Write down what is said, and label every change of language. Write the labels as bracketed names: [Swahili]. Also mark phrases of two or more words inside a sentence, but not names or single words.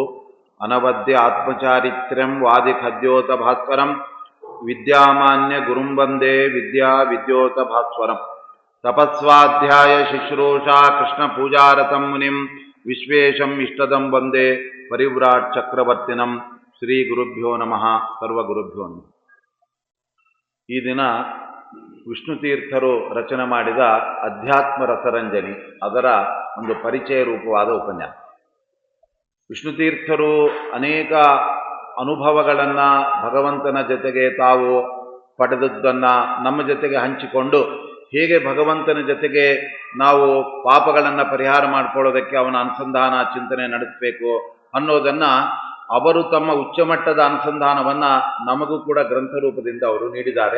[Sanskrit] अनवद्य आत्मचारित्र्यं वादिखद्योतभास्वरं विद्यामान्य गुरुं वन्दे विद्या विद्योतभास्वरम्। तपस्वाध्याय शुश्रूषा कृष्णपूजारतं मुनिं विश्वेशम् इष्टदं वन्दे परिव्राट् चक्रवर्तिनं। श्रीगुरुभ्यो नमः। सर्वगुरुभ्यो नमः। [Kannada] ಈ ದಿನ ವಿಷ್ಣುತೀರ್ಥರು ರಚನೆ ಮಾಡಿದ ಅಧ್ಯಾತ್ಮ ರಸರಂಜನಿ ಅದರ ಒಂದು ಪರಿಚಯ ರೂಪವಾದ ಉಪನ್ಯಾಸ. ವಿಷ್ಣುತೀರ್ಥರು ಅನೇಕ ಅನುಭವಗಳನ್ನು ಭಗವಂತನ ಜೊತೆಗೆ ತಾವು ಪಡೆದದ್ದನ್ನು ನಮ್ಮ ಜೊತೆಗೆ ಹಂಚಿಕೊಂಡು ಹೇಗೆ ಭಗವಂತನ ಜೊತೆಗೆ ನಾವು ಪಾಪಗಳನ್ನು ಪರಿಹಾರ ಮಾಡಿಕೊಳ್ಳೋದಕ್ಕೆ ಅವನ ಅನುಸಂಧಾನ ಚಿಂತನೆ ನಡೆಸಬೇಕು ಅನ್ನೋದನ್ನು ಅವರು ತಮ್ಮ ಉಚ್ಚಮಟ್ಟದ ಅನುಸಂಧಾನವನ್ನು ನಮಗೂ ಕೂಡ ಗ್ರಂಥ ರೂಪದಿಂದ ಅವರು ನೀಡಿದ್ದಾರೆ.